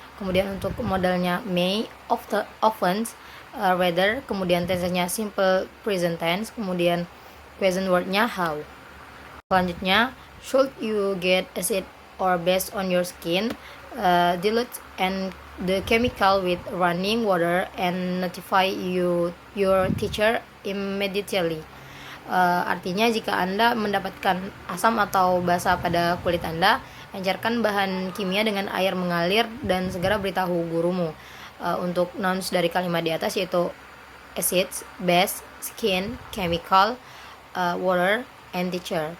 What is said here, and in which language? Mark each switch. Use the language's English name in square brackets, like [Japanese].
[Indonesian] Kemudian untuk modalnya may, often, rather. Kemudian tensenya simple present tense. Kemudian question wordnya how. [English] Selanjutnya, should you get acid or base on your skin, dilute and the chemical with running water and notify your teacher immediately. [Indonesian] Artinya jika Anda mendapatkan asam atau basa pada kulit Anda, encerkan bahan kimia dengan air mengalir dan segera beritahu gurumu. Untuk nouns dari kalimat di atas yaitu acids, base, skin, chemical, water, and teacher.